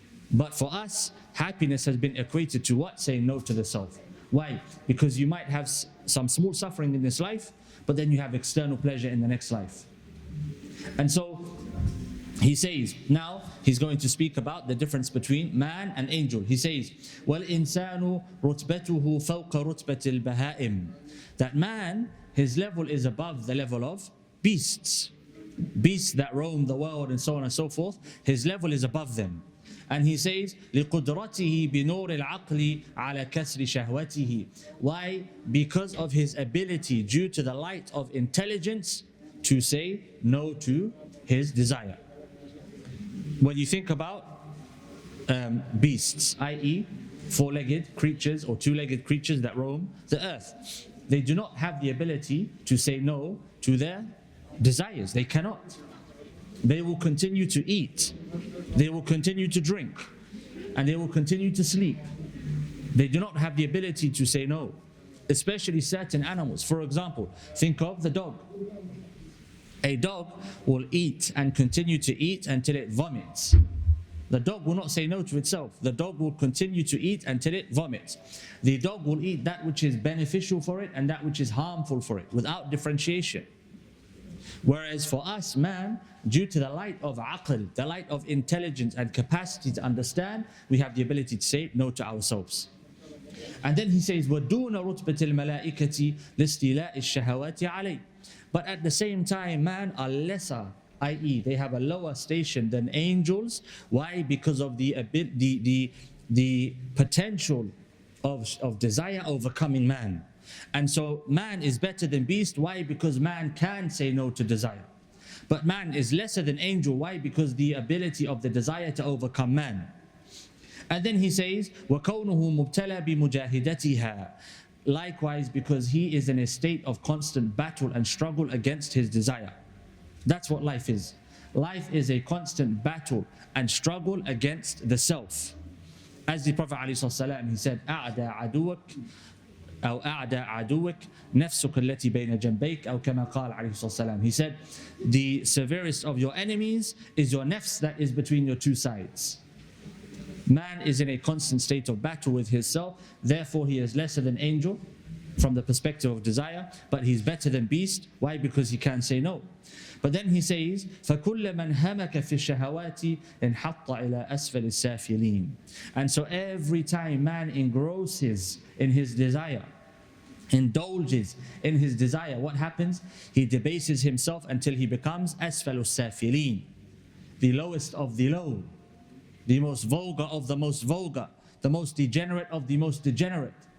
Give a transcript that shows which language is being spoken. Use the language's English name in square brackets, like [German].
[English] But for us, happiness has been equated to what? Saying no to the self. Why? Because you might have some small suffering in this life, but then you have external pleasure in the next life. And so he says, now he's going to speak about the difference between man and angel. He says, [Arabic] وَالْإِنسَانُ رُتْبَتُهُ فَوْقَ رُتْبَةِ الْبَهَائِمِ. [English] That man, his level is above the level of beasts. Beasts that roam the world and so on and so forth, his level is above them. And he says, [Arabic] لِقُدْرَتِهِ بِنُورِ الْعَقْلِ عَلَى كَسْرِ شَهْوَتِهِ. [English] Why? Because of his ability, due to the light of intelligence, to say no to his desire. When you think about beasts, i.e. four-legged creatures or two-legged creatures that roam the earth, they do not have the ability to say no to their desires. They cannot. They will continue to eat, they will continue to drink, and they will continue to sleep. They do not have the ability to say no, especially certain animals. For example, think of the dog. A dog will eat and continue to eat until it vomits. The dog will not say no to itself. The dog will continue to eat until it vomits. The dog will eat that which is beneficial for it and that which is harmful for it, without differentiation. Whereas for us, man, due to the light of aql, the light of intelligence and capacity to understand, we have the ability to say no to ourselves. And then he says, [Arabic] وَدُونَ رُتْبَةِ الْمَلَائِكَةِ لِاسْتِيلَاءِ الشَّهَوَاتِ عَلَيْهِ. [English] But at the same time, man are lesser, i.e. they have a lower station than angels. Why? Because of the potential of desire overcoming man. And so man is better than beast. Why? Because man can say no to desire. But man is lesser than angel. Why? Because the ability of the desire to overcome man. And then he says, [Arabic] وَكَوْنُهُ مُبْتَلَى بِمُجَاهِدَتِهَا. [English] Likewise, because he is in a state of constant battle and struggle against his desire. That's what life is. Life is a constant battle and struggle against the self. As the Prophet ﷺ, he said, [Arabic] أَعْدَى عَدُوَكَ أو أعدى عدوك نفسك التي بين جنبيك أو كما قال عليه الصلاة والسلام. [English] He said, the severest of your enemies is your nafs that is between your two sides. Man is in a constant state of battle with his self, therefore he is lesser than angel from the perspective of desire, but he's better than beast. Why? Because he can say no. But then he says, [Arabic] فَكُلَّ مَنْ هَمَكَ فِي الشَّهَوَاتِ انْحَطَّ إِلَىٰ أَسْفَلِ السَّافِلِينَ. [English] And so every time man engrosses in his desire, indulges in his desire, what happens? He debases himself until he becomes [Arabic] أَسْفَلُ السَّافِلِينَ, [English] the lowest of the low, the most vulgar of the most vulgar, the most degenerate of the most degenerate.